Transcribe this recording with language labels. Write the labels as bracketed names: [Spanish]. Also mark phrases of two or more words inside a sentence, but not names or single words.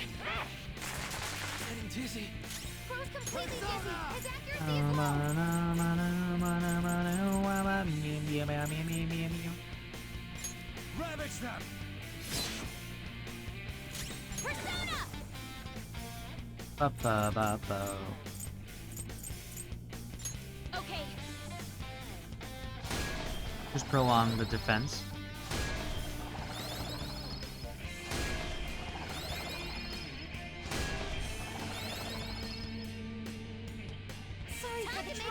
[English] Getting dizzy. Bro's completely dizzy! His accuracy is low! Ravage them! Persona! Ba-ba-ba-bo. Okay, Just prolong the defense. sorry for the trouble.